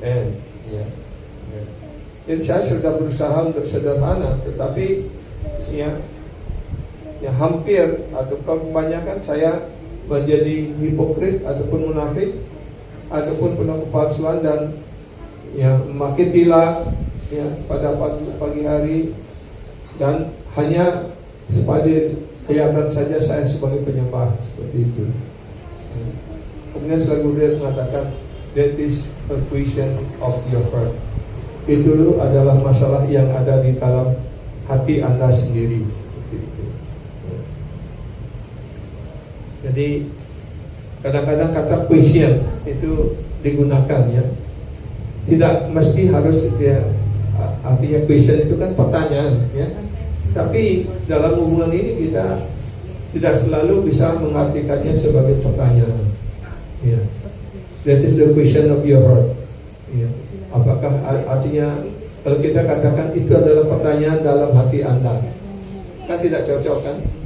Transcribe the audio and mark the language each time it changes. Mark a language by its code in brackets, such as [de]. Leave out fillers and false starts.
[id] And jadi saya sudah berusaha untuk sederhana, tetapi hampir atau kebanyakan saya menjadi hipokrit ataupun munafik ataupun penuh kepalsuan dan memakai tilat pada pagi hari dan hanya supaya kelihatan saja saya sebagai penyembah seperti itu. Kemudian selalu dia mengatakan [en] that is a question of your heart. [id] Itu adalah masalah yang ada di dalam hati Anda sendiri. Seperti itu. Jadi kadang-kadang kata question itu digunakan ya. Tidak mesti harus artinya question itu kan pertanyaan ya. Tapi dalam hubungan ini kita tidak selalu bisa mengartikannya sebagai pertanyaan. Ya. [en] That is the question of your heart. Ya. [id] Apakah artinya kalau kita katakan itu adalah pertanyaan dalam hati Anda, kan tidak cocok kan?